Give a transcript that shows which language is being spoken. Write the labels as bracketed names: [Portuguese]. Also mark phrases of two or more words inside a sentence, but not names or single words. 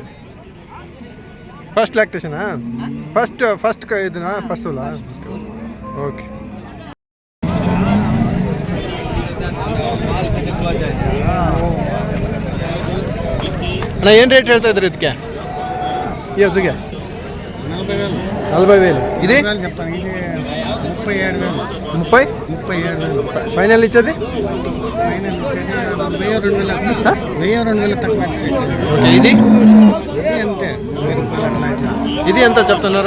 [English] first lactation? [Kannada] ಫಸ್ಟ್ ಇದನ್ನ ಫಸ್ಟ್ ಸೂಲಾ? ಓಕೆ. ಅಣ್ಣ ಏನು ರೇಟ್ ಹೇಳ್ತಾ ಇದ್ರಿ ಇದಕ್ಕೆ? ಈ ಹಸುಗೆ 40,000. [Telugu] ఇది 32,000. ఫైనల్ ఇచ్చేది 1,000 తక్కువ. ఓకే. ఇది అంతే. ఇది ఎంత చెప్తున్నారు?